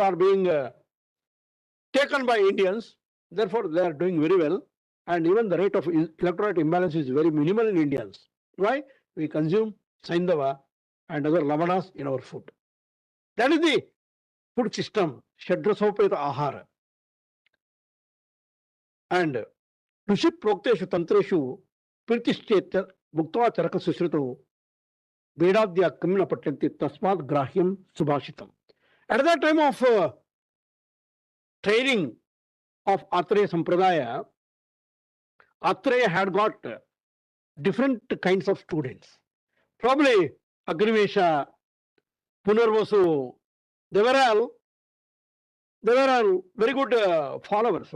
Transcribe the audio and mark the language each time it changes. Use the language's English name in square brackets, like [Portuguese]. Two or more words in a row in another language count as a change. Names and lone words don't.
[English] are being taken by Indians. Therefore, they are doing very well. And even the rate of electrolyte imbalance is very minimal in Indians. Why? We consume Saindhava and other lavanas in our food. That is the food system, [Sanskrit] षड्रसोपेत आहार. And ऋषि प्रोक्तेषु तन्त्रेषु प्रीतिश्चेत् भुक्त चरक सुश्रुत वेदाद्य कामिना पतन्ति तस्मात् ग्राह्यं सुभाषितम्. [English] At that time of training of Atreya Sampradaya, Atreya had got different kinds of students. Probably Agnivesha, Punarvasu, they were all very good followers.